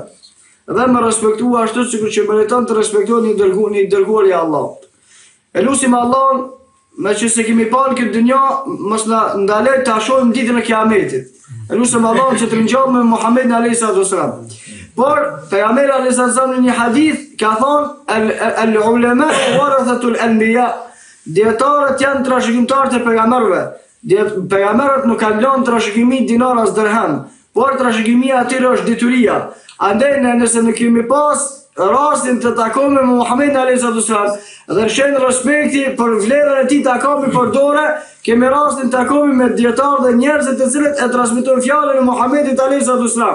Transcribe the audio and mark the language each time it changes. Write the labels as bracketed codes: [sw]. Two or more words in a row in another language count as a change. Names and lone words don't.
[sq] Dhe me respektu ashtu sikur që meriton të respektohet një dërguar i Allahut. E lutim Allahun me që se kemi parë këtë dynja mos na ndaloj ta shohim ditën e Kiametit. E lutim Allahun që të ringjallë me Muhamedit [ar] عليه السلام. [sq] Por pejgamberi [ar] عليه السلام [sq] në një hadith ka thonë [ar] العلماء ورثة الأنبياء. [sq] Dietarët janë trashëgimtarët e pejgamberëve. Pejgamberët nuk kanë lënë trashëgimi dinar as dirham, por trashëgimia atyre është detyria. Andaj nëse ne kemi pas rastin të takojmë me Muhamedit [ar] عليه السلام [sq] dhe shën respekti për vlerën e tij takomi për dorë, kemi rastin të takojmë me dietarë dhe njerëz të cilët e transmetojnë fjalën e Muhamedit [ar] عليه السلام.